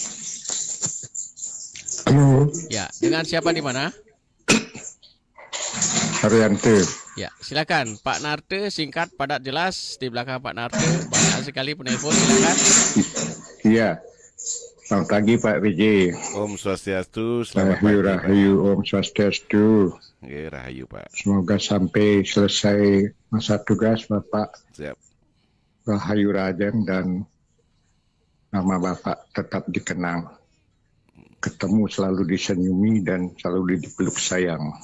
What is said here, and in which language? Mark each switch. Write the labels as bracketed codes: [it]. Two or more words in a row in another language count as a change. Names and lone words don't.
[id] Halo, Ya, dengan siapa di mana? Haryanto. Ya, silakan Pak Narte, singkat, padat, jelas. Di belakang Pak Narte banyak sekali penelpon. Silakan. Iya, selamat pagi Pak PJ. Om Swastiastu, selamat Rahayu, pagi. Pak. Rahayu, Om Swastiastu. Oke, Rahayu Pak. Semoga sampai selesai masa tugas Bapak Siap. Rahayu Raden dan nama Bapak tetap dikenang. Ketemu selalu disenyumi dan selalu dipeluk sayang.